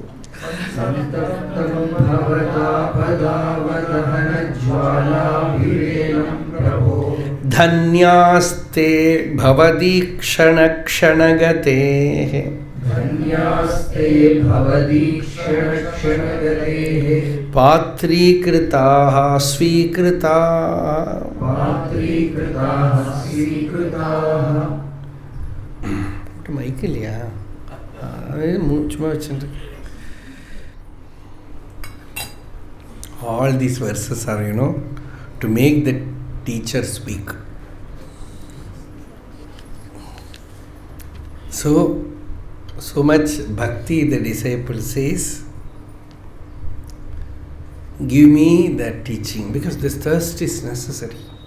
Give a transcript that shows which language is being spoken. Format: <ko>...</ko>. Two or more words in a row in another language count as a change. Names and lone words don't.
<sa>धन्यास्ते भवदीक्षणक्षणगतेः पात्रीकृताः स्वीकृताः</sa> <ta>மைக்கில்லையா சும்மா வச்சுட்டு.</ta> <en>All these verses are, to make the teacher speak. So much bhakti the disciple says, give me that teaching, because this thirst is necessary.</en>